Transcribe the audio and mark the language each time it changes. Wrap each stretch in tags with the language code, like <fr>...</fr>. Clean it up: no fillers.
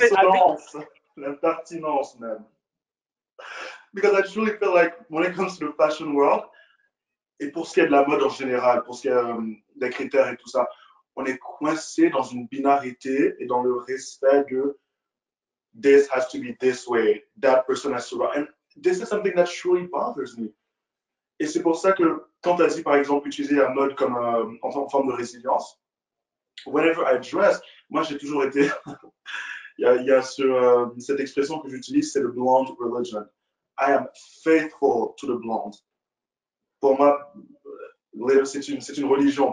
<fr>l'insolence, l'impertinence même.</fr> <en>Because I truly feel like when it comes to the fashion world,</en> <fr>et pour ce qui est de la mode en général, pour ce qui est des critères et tout ça, on est coincé dans une binarité et dans le respect de</fr> <en>this has to be this way, that person has to. And this is something that truly bothers me.</en> <fr>Et c'est pour ça que quand tu as dit par exemple utiliser la mode comme en forme de résilience,</fr> <en>whenever I dress,</en> <fr>moi j'ai toujours été. Il y a cette expression que j'utilise, c'est le blonde religion.</fr> <en>I am faithful to the blonde.</en> <fr>Pour moi, c'est une religion.</fr>